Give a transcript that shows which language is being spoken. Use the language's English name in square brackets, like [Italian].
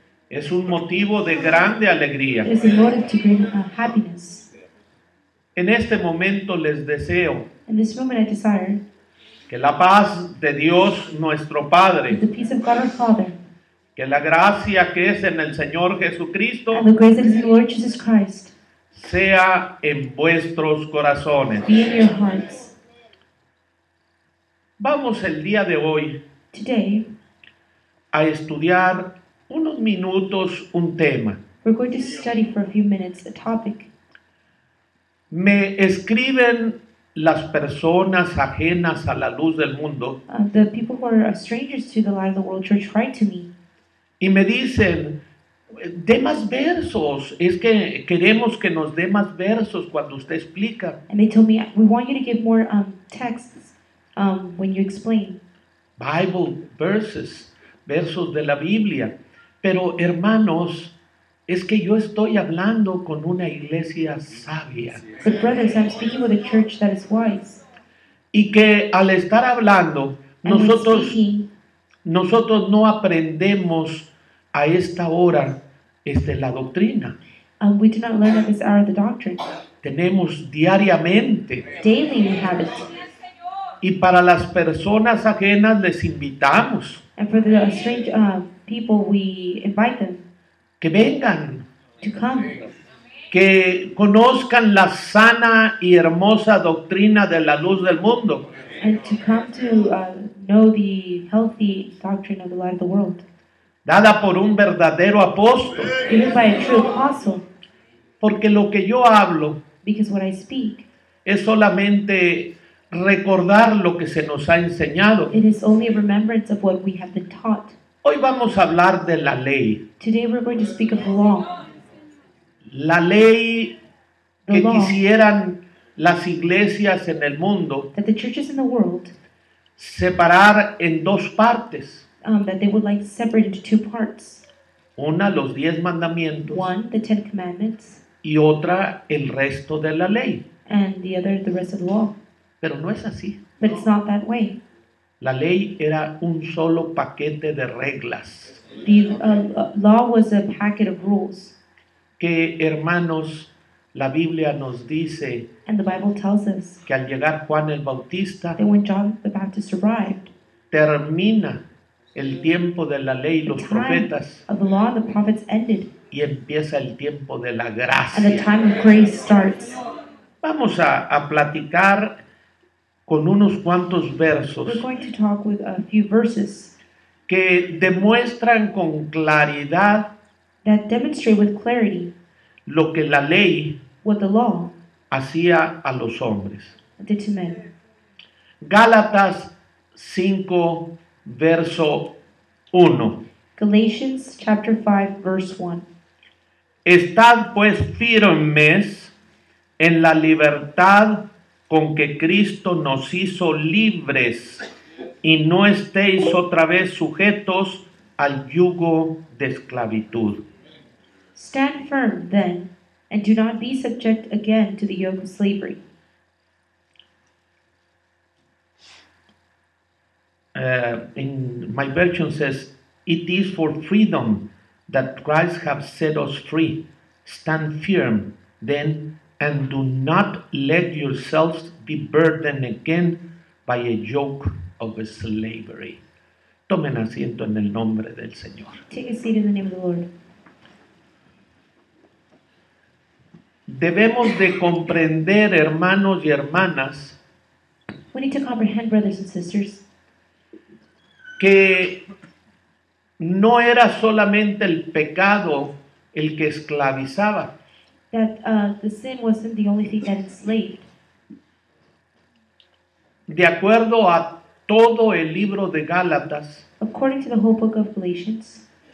[Spanish] es un motivo de grande alegría. [English] is a motive to great happiness. [Spanish] En este momento les deseo [English] In this moment, I desire [Spanish] que la paz de Dios nuestro [English] that [Spanish] Padre, [English] the peace of God our Father [Spanish] que la gracia que es en el Señor [English] and the [Spanish] Jesucristo [English] grace that is in the Lord Jesus Christ [Spanish] sea en vuestros corazones. [English] be in your hearts. [Spanish] Vamos el día de hoy [English] Today, [Spanish] a estudiar unos minutos un tema. [English] we're going to study for a few minutes a topic. [Spanish] Me escriben las personas ajenas a la luz del mundo [English] The people who are strangers to the light of the world church write to me [Spanish] y me dicen, dé más versos, es que queremos que nos dé más versos cuando usted explica. [English] and they tell me, we want you to give more texts when you explain. Bible verses, [Spanish] versos de la Biblia. Pero hermanos, es que yo estoy hablando con una iglesia sabia [English] But brothers, I'm speaking with a church that is wise. [Spanish] y que al estar hablando, [English] And when [Spanish] nosotros [English] speaking, [Spanish] no aprendemos a esta hora la doctrina. [English] we do not learn at this hour the doctrine. [Spanish] Tenemos diariamente. [English] Daily we have it. [Spanish] Y para las personas ajenas les invitamos [English] And for the strange people, we invite them [Spanish] que vengan, [English] to come, [Spanish] que conozcan la sana y hermosa doctrina de la luz del mundo. [English] and to come to know the healthy doctrine of the light of the world, [Spanish] Dada por un verdadero apóstol, [English] given by a true apostle. [Spanish] porque lo que yo hablo [English] Because what I speak, [Spanish] es solamente recordar lo que se nos ha enseñado. [English] it is only a remembrance of what we have been taught. [Spanish] Hoy vamos a hablar de la ley. [English] Today we're going to speak of the law. [Spanish] La ley [English] The [Spanish] que [English] law [Spanish] quisieran las iglesias en el mundo [English] that the churches in the world, [Spanish] separar en dos partes. [English] that they would like to separate into two parts. [Spanish] Una, los 10 mandamientos, [English] One, the 10 Commandments, [Spanish] y otra, el resto de la ley. [English] and the other, the rest of the law. [Spanish] Pero no es así. [English] But it's not that way. [Spanish] La ley era un solo paquete de reglas [English] The law was a packet of rules. [Spanish] que, hermanos, la Biblia nos dice [English] And the Bible tells us [Spanish] que al llegar Juan el Bautista [English] that when John the Baptist arrived, [Spanish] termina el tiempo de la ley y [English] the [Spanish] los [English] time [Spanish] profetas [English] of the law and the prophets ended, [Spanish] y empieza el tiempo de la [English] and the [Spanish] gracia. [English] time of grace starts. [Spanish] Vamos a platicar con unos cuantos versos [English] We're going to talk with a few verses [Spanish] que demuestran con claridad [English] that demonstrate with clarity [Spanish] lo que la ley [English] what the law [Spanish] hacía a los hombres. [English] did to men. [Spanish] Gálatas 5, verso 1. [English] Galatians chapter 5, verse 1. [Spanish] Estad pues firmes en la libertad con que Cristo nos hizo libres y no estéis otra vez sujetos al yugo de esclavitud. [English] Stand firm, then, and do not be subject again to the yoke of slavery. In my version says, it is for freedom that Christ has set us free. Stand firm, then, and do not let yourselves be burdened again by a yoke of slavery. [Spanish] Tomen asiento en el nombre del Señor. [English] Take a seat in the name of the Lord. [Spanish] Debemos de comprender, hermanos y hermanas, [English] We need to comprehend, brothers and sisters, [Spanish] que no era solamente el pecado el que esclavizaba. [English] that the sin wasn't the only thing that enslaved. [Spanish] De acuerdo a todo el libro de Gálatas, [English] According to the whole book of Galatians,